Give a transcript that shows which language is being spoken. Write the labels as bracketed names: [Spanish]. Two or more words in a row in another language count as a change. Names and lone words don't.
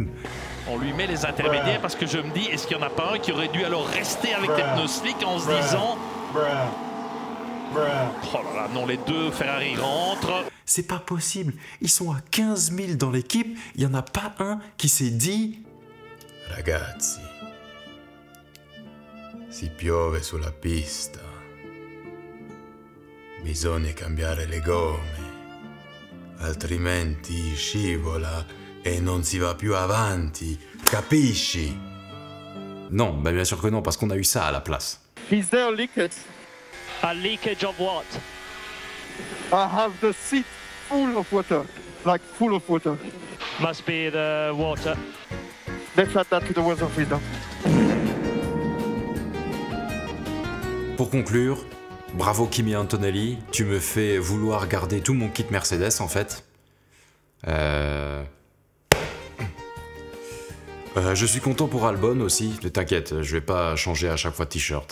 [French] On lui met les intermédiaires parce que je me dis, est-ce qu'il n'y en a pas un qui aurait dû alors rester avec des pneus slick en se disant... Oh là là, non, les deux Ferrari rentrent. C'est pas possible, ils sont à 15 000 dans l'équipe, il n'y en a pas un qui s'est dit... [Italian] Ragazzi, si piove sulla pista, bisogna cambiare le gomme, altrimenti scivola e non si va più avanti, capisci? [French] Non, bah bien sûr que non, parce qu'on a eu ça à la place. [English] Is there a leakage? A leakage of what? I have the seat full of water, like full of water. Must be the water. Let's add that to the weather freezer. [French] Pour conclure, bravo Kimi Antonelli, tu me fais vouloir garder tout mon kit Mercedes en fait. Je suis content pour Albon aussi, ne t'inquiète, je vais pas changer à chaque fois de t-shirt.